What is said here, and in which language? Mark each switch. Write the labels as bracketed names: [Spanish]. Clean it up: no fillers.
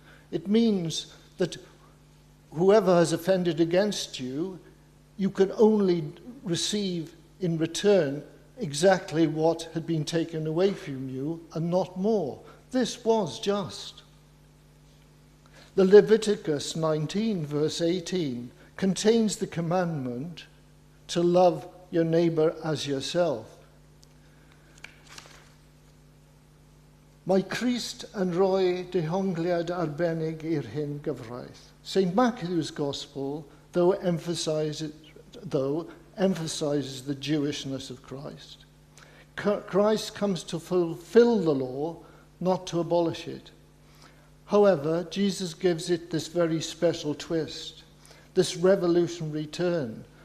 [English] It means that whoever has offended against you, you can only receive in return exactly what had been taken away from you and not more. This was just. The Leviticus 19, verse 18, contains the commandment to love your neighbour as yourself. [Welsh] Mae Christ yn rhoi dehongliad arbennig i'r hyn gyfraith. [English] St. Matthew's Gospel, though emphasizes the Jewishness of Christ. Christ comes to fulfill the law, not to abolish it. However, Jesus gives it this very special twist, this revolutionary turn.